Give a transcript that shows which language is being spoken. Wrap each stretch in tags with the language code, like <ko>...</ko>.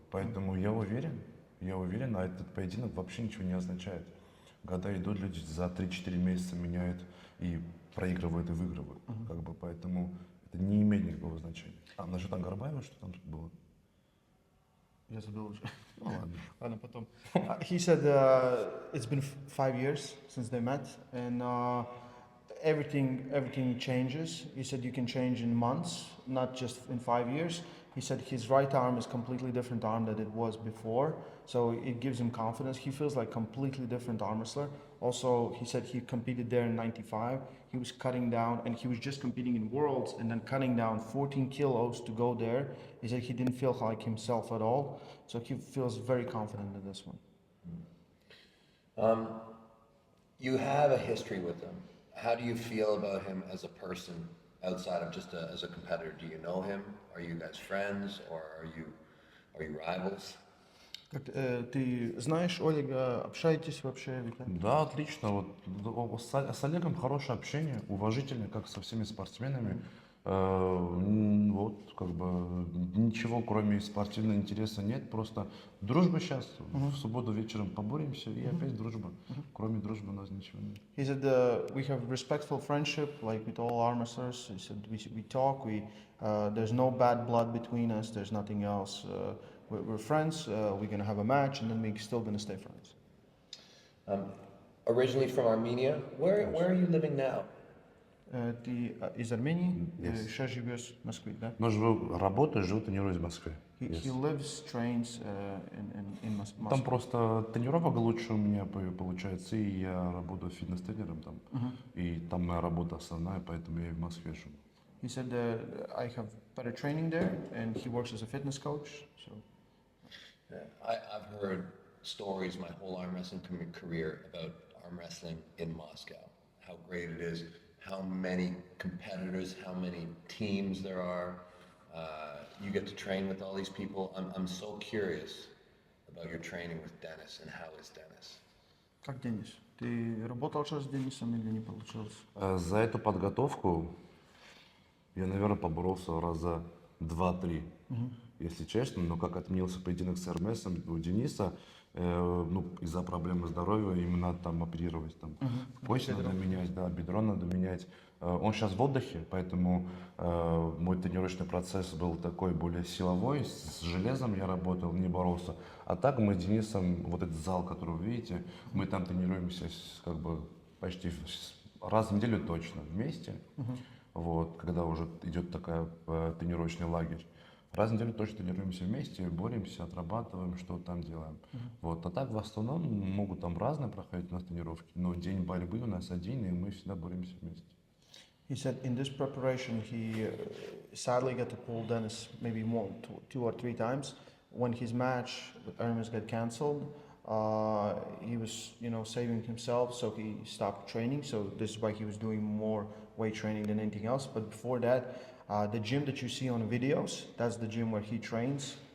<ru>Поэтому я уверен, а этот поединок вообще ничего не означает. Года идут, люди за 3-4 месяца меняют и проигрывают и выигрывают. Как бы, поэтому это не имеет никакого значения. А насчет Ангарбаева, что там было? Я забыл уже. Ну ладно. Ладно, потом.</ru> <en>He said it's been 5 years since they met, and everything changes. He said you can change in months, not just in 5 years. He said his right arm is completely different arm than it was before, so it gives him confidence. He feels like completely different arm wrestler. Also, he said he competed there in '95. He was cutting down, and he was just competing in Worlds, and then cutting down 14 kilos to go there. He said he didn't feel like himself at all, so he feels very confident in this one. You have a history with him. How do you feel about him as a person outside of just as a competitor? Do you know him? Are you guys friends, or are you rivals?</en> <ru>Ты знаешь Олега, общаетесь вообще, Виталий? Да, отлично. Вот с Олегом хорошее общение, уважительное, как со всеми спортсменами. Вот, как бы ничего, кроме спортивного интереса нет. Просто дружба сейчас. В субботу вечером поборемся и опять дружба. Кроме дружбы у нас ничего нет.</ru> <en>He said we have respectful friendship, like with all arm wrestlers. He said we talk. There's no bad blood between us. There's nothing else. We're friends. We're gonna have a match, and then we're still gonna stay friends. Originally from Armenia, where are you living now?</en> <ru>Ты из Армении,</ru> <en>Yes.</en> <ru>сейчас живешь в Москве, да? Но живу, работаю, живу, тренируюсь в Москве.</ru> <en>He Yes. lives, trains in Moscow.</en> <ru>Там просто тренировок лучше у меня получается, и я работаю фитнес-тренером там. И там моя работа основная, поэтому я и в Москве живу.</ru> <en>He said I have better training there, and he works as a fitness coach. So I've heard stories my whole arm wrestling career about arm wrestling in Moscow. How great it is, how many competitors, how many teams there are. You get to train with all these people. I'm so curious about your training with Dennis, and how is Dennis?</en> <ru>как Денис? Ты работал сейчас с Денисом или не получилось? За эту подготовку я, наверное, поборолся раза 2-3, если честно. Но как отменился поединок с Эрмесом у Дениса, ну, из-за проблемы здоровья, им надо там оперировать, там, пояс надо менять, да, бедро надо менять. Он сейчас в отдыхе, поэтому мой тренировочный процесс был такой более силовой, с железом я работал, не боролся. А так мы с Денисом, вот этот зал, который вы видите, мы там тренируемся как бы почти раз в неделю точно вместе, вот, когда уже идет такая тренировочный лагерь. Раз в неделю точно тренируемся вместе, боремся, отрабатываем, что там делаем. Вот. А так в основном могут там разные проходить у нас тренировки, но день борьбы у нас один, и мы всегда боремся вместе.</ru> <en>He said in this preparation he sadly got to pull Dennis maybe two or three times. When his match with Hermes got cancelled, he was saving himself, so he stopped training. So this is why he was doing more weight training than anything else. But before that, the gym that you see on videos, that's the gym where he trains.</en>